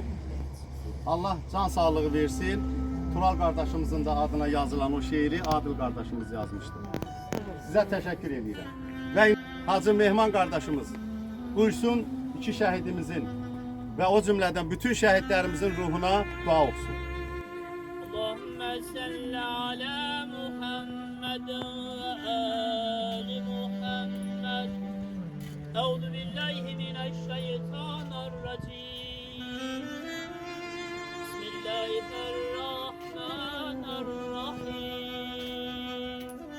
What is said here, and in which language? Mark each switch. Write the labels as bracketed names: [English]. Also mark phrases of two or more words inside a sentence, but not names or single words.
[Azerbaijani] Allah can sağlığı versin. Tural qardaşımızın da adına yazılan o şeiri Adil qardaşımız yazmışdır. Sizə təşəkkür edirəm. Və Hacı Mehman qardaşımız buyursun iki şəhidimizin və o cümlədən bütün şəhidlərimizin ruhuna dua olsun. [Arabic] اللهم صل على محمد وآل محمد. أعوذ بالله من الشيطان الرجيم. بسم الله الرحمن الرحيم.